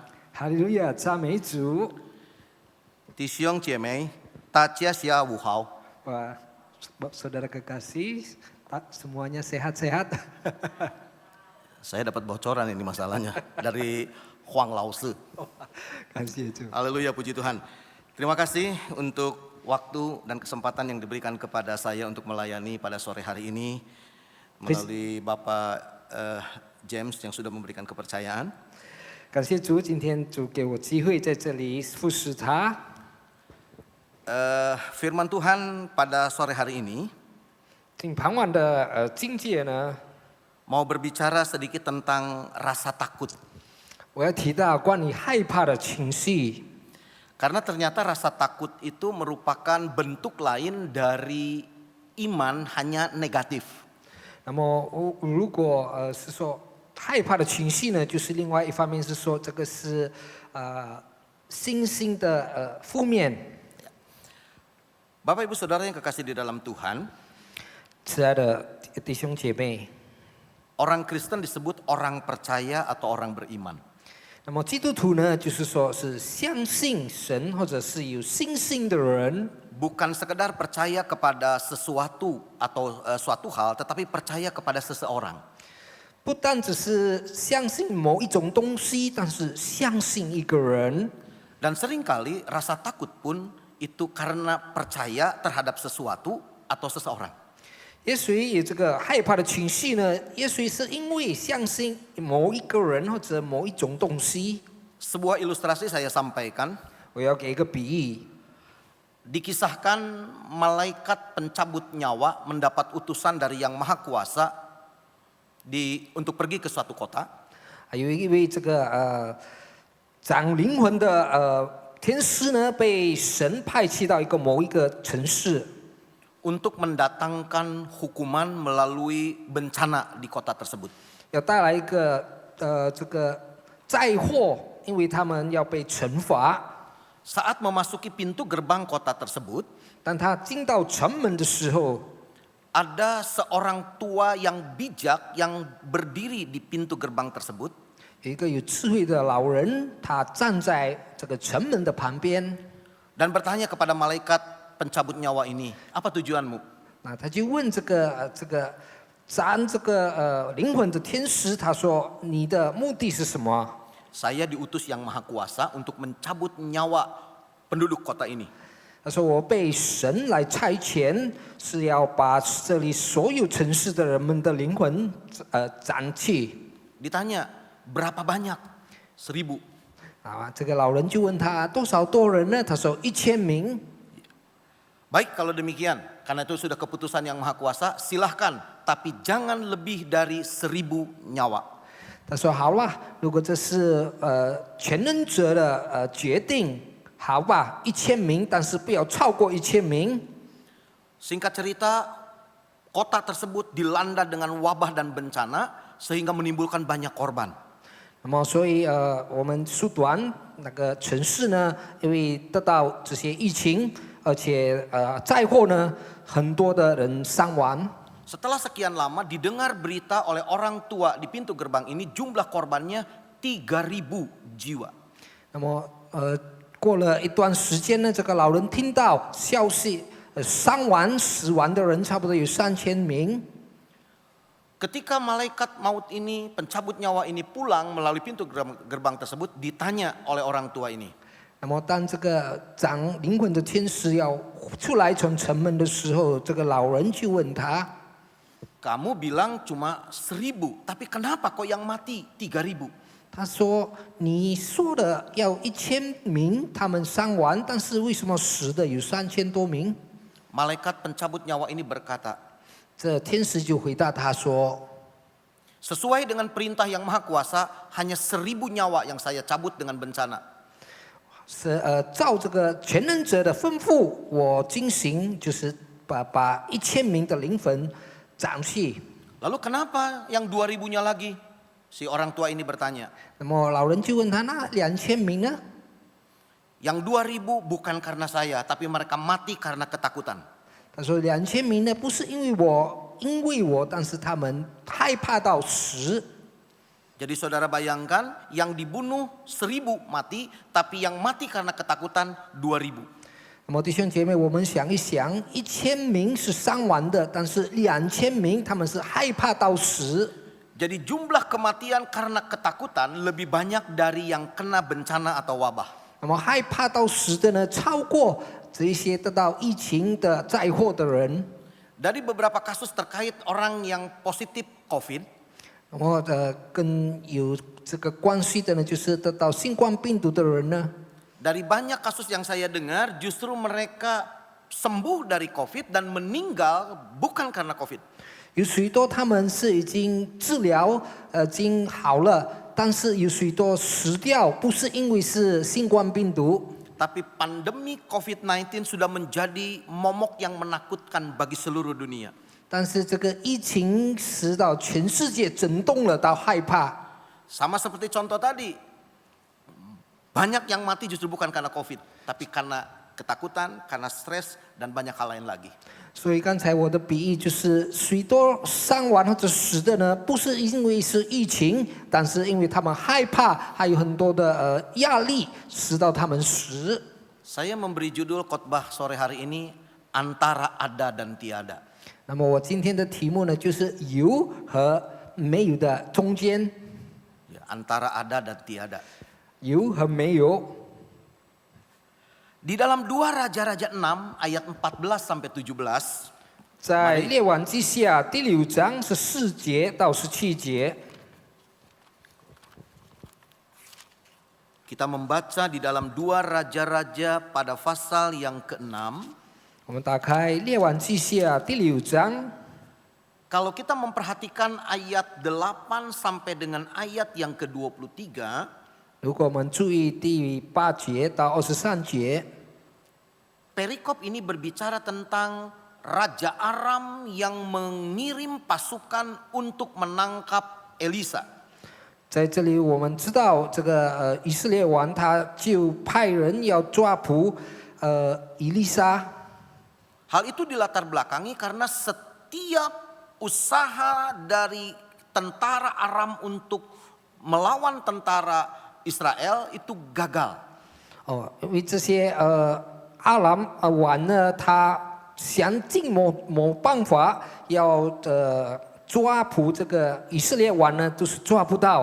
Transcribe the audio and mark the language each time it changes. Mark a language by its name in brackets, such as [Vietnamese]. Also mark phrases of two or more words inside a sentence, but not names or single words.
[Chinese] 哈利路亚，赞美主！弟兄姐妹，大家下午好。 [Indonesian] Wah, saudara kekasih, semuanya sehat-sehat. Saya dapat bocoran ini masalahnya dari Huang Laosi. Kasih Tuhan. Haleluya, puji Tuhan. Terima kasih untuk waktu dan kesempatan yang diberikan kepada saya untuk melayani pada sore hari ini melalui Bapak James yang sudah memberikan kepercayaan. [Chinese] 感谢主，今天主给我机会在这里服侍他。 [Indonesian] Firman Tuhan pada sore hari ini [Chinese] 挺傍晚的境界呢， [Indonesian] mau berbicara sedikit tentang rasa takut. [Chinese] 我要提到关于害怕的情绪。 [Indonesian] Karena ternyata rasa takut itu merupakan bentuk lain dari iman hanya negatif. [Chinese] 那么如果是说害怕的情绪呢，就是另外一方面是说这个是信心的负面。 [Indonesian] Bapak Ibu Saudara yang kekasih di dalam Tuhan, [Chinese] 亲爱的弟兄姐妹， [Indonesian] orang Kristen disebut orang percaya atau orang beriman. [Chinese] 那么基督徒呢，就是说是相信神或者是有信心的人， [Indonesian] Bukan sekedar percaya kepada sesuatu atau suatu hal, tetapi percaya kepada seseorang. [Chinese] 不单只是相信某一种东西，但是相信一个人。 [Indonesian] Dan seringkali rasa takut pun itu karena percaya terhadap sesuatu atau seseorang. [Chinese] 也许有这个害怕的情绪呢，也许是因为相信某一个人或者某一种东西。 [Indonesian] Sebuah ilustrasi saya sampaikan, [Chinese] 我要给一个比喻， [Indonesian] dikisahkan malaikat pencabut nyawa mendapat utusan dari Yang Maha Kuasa untuk pergi ke suatu kota. [Chinese] 还有一位这个掌灵魂的天使呢，被神派去到某一个城市， [Indonesian] untuk mendatangkan hukuman melalui bencana di kota tersebut. [Chinese] 要带来一个这个灾祸，因为他们要被惩罚。 [Indonesian] Saat memasuki pintu gerbang kota tersebut, [Chinese] 当他进到城门的时候， [Indonesian] ada seorang tua yang bijak yang berdiri di pintu gerbang tersebut. [Chinese] 有一个有智慧的老人，他站在这个城门的旁边， [Indonesian] Dan bertanya kepada malaikat pencabut nyawa ini, apa tujuanmu? [Chinese] 那他就问这个斩这个灵魂的天使，他说：“你的目的是什么？” [Indonesian] Saya diutus Yang Maha Kuasa untuk mencabut nyawa penduduk kota ini. [Chinese] 他说：“我被神来差遣，是要把这里所有城市的人们的灵魂斩去。” [Indonesian] Ditanya, berapa banyak? 1000. [Chinese] 啊，这个老人就问他多人呢？他说1000名。 [Indonesian] Baik kalau demikian, karena itu sudah keputusan Yang Maha Kuasa, silahkan. Tapi jangan lebih dari 1000 nyawa. [Chinese] 他说：“好了，如果这是全能者的决定，好吧，1000名，但是不要超过1000名。” [Indonesian] Singkat cerita, kota tersebut dilanda dengan wabah dan bencana sehingga menimbulkan banyak korban. [Chinese] 那么，所以我们苏短那个城市呢，因为得到这些疫情，而且灾祸呢，很多的人伤亡。 [Indonesian] Setelah sekian lama didengar berita oleh orang tua di pintu gerbang ini jumlah korbannya 3.000 jiwa. [Chinese] 那么过了一段时间呢，这个老人听到消息，死亡的人差不多有3000名。 [Indonesian] Ketika malaikat maut ini, pencabut nyawa ini pulang melalui pintu gerbang tersebut, ditanya oleh orang tua ini. [Chinese] 那么当这个掌灵魂的天使要出来从城门的时候，这个老人就问他。 [Indonesian] Kamu bilang cuma 1000, tapi kenapa kok yang mati 3000? [Chinese] 他说：“你说的要1000名他们伤亡，但是为什么死的有3000多名？” [Indonesian] Malaikat pencabut nyawa ini berkata, [Chinese] 这天使就回答他说 [Indonesian] sesuai dengan perintah yang maha kuasa, hanya 1000 nyawa yang saya cabut dengan bencana. [Chinese] 是照这个全能者的吩咐，我进行就是把1000名的灵魂斩去。 [Indonesian] Lalu kenapa yang 2000-nya lagi? Si orang tua ini bertanya. [Chinese] 那么老人就问他：“那2000名呢？” [Indonesian] Yang 2000 bukan karena saya, tapi mereka mati karena ketakutan. [Chinese] 他说：“2000名呢，不是因为我，但是他们害怕到死。” [Indonesian] Jadi saudara bayangkan, yang dibunuh 1000 mati, tapi yang mati karena ketakutan 2000. [Chinese] 那么弟兄姐妹，我们想一想，1000名是伤亡的，但是2000名他们是害怕到死。 [Indonesian] Jadi jumlah kematian karena ketakutan lebih banyak dari yang kena bencana atau wabah. [Chinese] 那么害怕到死的呢，超过这些得到疫情的灾祸的人。 [Indonesian] Dari beberapa kasus terkait orang yang positif COVID, [Chinese] 那么跟有这个关系的呢，就是得到新冠病毒的人呢。 [Indonesian] dari banyak kasus yang saya dengar, justru mereka sembuh dari COVID dan meninggal bukan karena COVID. [Chinese] 有许多他们是已经治疗，已经好了，但是有许多死掉，不是因为是新冠病毒。 [Indonesian] Tapi pandemi COVID-19 sudah menjadi momok yang menakutkan bagi seluruh dunia. [Chinese] 但是这个疫情使到全世界震动了，到害怕。 [Indonesian] Sama seperti contoh tadi, banyak yang mati justru bukan karena COVID, tapi karena ketakutan, karena stres, dan banyak hal lain lagi. [Chinese] 所以刚才我的比喻就是，许多伤亡或者死的呢，不是因为是疫情，但是因为他们害怕，还有很多的压力，使到他们死。 [Indonesian] Saya memberi judul khotbah sore hari ini, antara ada dan tiada. [Chinese] 那么我今天的题目呢，就是有和没有的中间， [Indonesian] Ya, antara ada dan tiada. [Chinese] 有和没有。 [Indonesian] Di dalam 2 Raja-Raja 6 ayat 14 sampai 17, [Chinese] 在列王记下第6章14节到17节， [Indonesian] kita membaca di dalam 2 Raja-Raja pada pasal yang ke-6. [Chinese] 我们打开列王记下第6章。 [Indonesian] Kalau kita memperhatikan ayat 8 sampai dengan ayat yang ke-23, [Chinese] 如果我们注意第8节到23节， [Indonesian] perikop ini berbicara tentang Raja Aram yang mengirim pasukan untuk menangkap Elisa. [Chinese] 在这里我们知道这个以色列王他就派人要抓捕以利沙。 [Indonesian] Hal itu dilatar belakangi karena setiap usaha dari tentara Aram untuk melawan tentara Israel itu gagal. [Chinese] 哦，因为这些阿兰王呢，他想尽某办法要抓捕这个以色列王呢，都是抓不到。